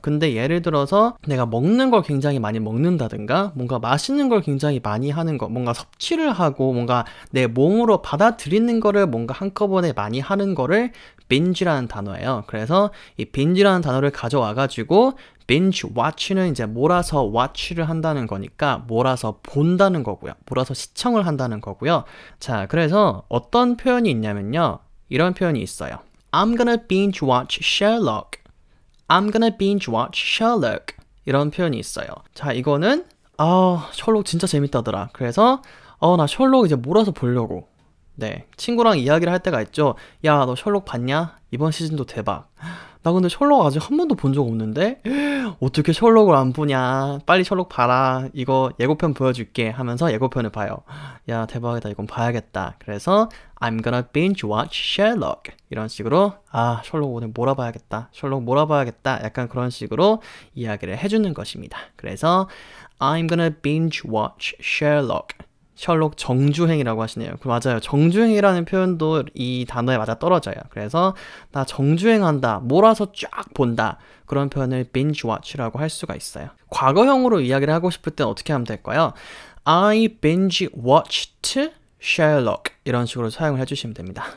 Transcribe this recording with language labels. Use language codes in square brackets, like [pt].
[ko] 근데 예를 들어서 내가 먹는 걸 굉장히 많이 먹는다든가, 뭔가 마시는 걸 굉장히 많이 하는 거, 뭔가 섭취를 하고 뭔가 내 몸으로 받아들이는 거를 뭔가 한꺼번에 많이 하는 거를 binge라는 단어예요. 그래서 이 binge라는 단어를 가져와가지고 binge watch는 이제 몰아서 watch를 한다는 거니까 몰아서 본다는 거고요. 몰아서 시청을 한다는 거고요. 자, 그래서 어떤 표현이 있냐면요, 이런 표현이 있어요. [en] I'm gonna binge watch Sherlock. I'm gonna binge watch Sherlock. [ko] 이런 표현이 있어요. 자, 이거는 셜록 진짜 재밌다더라. 그래서 나 셜록 이제 몰아서 보려고. 네, 친구랑 이야기를 할 때가 있죠. 야, 너 셜록 봤냐? 이번 시즌도 대박. 나 근데 셜록 아직 한 번도 본 적 없는데? 어떻게 셜록을 안 보냐? 빨리 셜록 봐라. 이거 예고편 보여줄게 하면서 예고편을 봐요. 야, 대박이다. 이건 봐야겠다. [en] 그래서 I'm gonna binge watch Sherlock. [ko] 이런 식으로 셜록 오늘 몰아봐야겠다. 셜록 몰아봐야겠다. 약간 그런 식으로 이야기를 해주는 것입니다. [en] 그래서 I'm gonna binge watch Sherlock. [ko] 셜록 정주행이라고 하시네요. 맞아요. 정주행이라는 표현도 이 단어에 맞아 떨어져요. 그래서 나 정주행한다, 몰아서 쫙 본다, 그런 표현을 binge watch라고 할 수가 있어요. 과거형으로 이야기를 하고 싶을 땐 어떻게 하면 될까요? [en] I binge watched Sherlock, [ko] 이런 식으로 사용을 해주시면 됩니다.